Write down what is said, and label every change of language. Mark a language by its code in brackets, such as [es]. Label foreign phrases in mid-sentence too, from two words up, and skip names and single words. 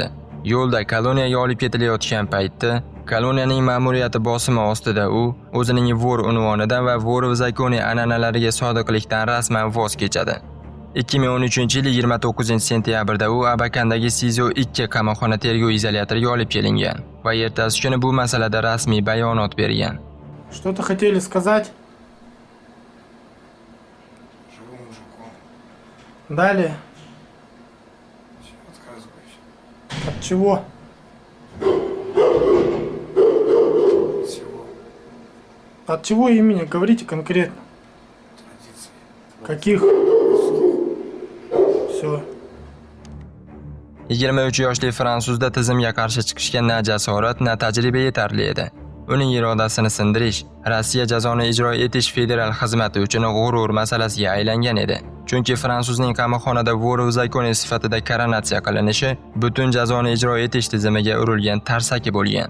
[uz] Yo'lda koloniyaga olib ketilayotgan paytda koloniyaning ma'muriyati bosimi ostida u o'zining vor unvonidan va vor va zakoni an'analariga sodiqlikdan rasman voz kechadi. 2013-yil 29-sentyabrda u Abakandagi Sizo 2 qamoqxona tergov izolyatoriga olib kelingan va ertasi kuni bu masalada rasmiy bayonot bergan. [ru] Что-то хотели сказать? Живу мужиком. Далее. Отказываюсь. От чего? Всего. От чего имени? Говорите конкретно. Традиции. Каких? Все. [uz] 23 yoshli fransuzda tizimga qarshi chiqishga na jasorat, na tajriba yetarli edi. Uning irodasini sindirish Rossiya jazoni ijro etish federal xizmati uchun g'urur masalasiga aylangan edi. Chunki fransuzning qamoqxonada vor va zakoni sifatida koronatsiya qilinishi butun jazoni ijro etish tizimiga urilgan tarsaki bo'lgan.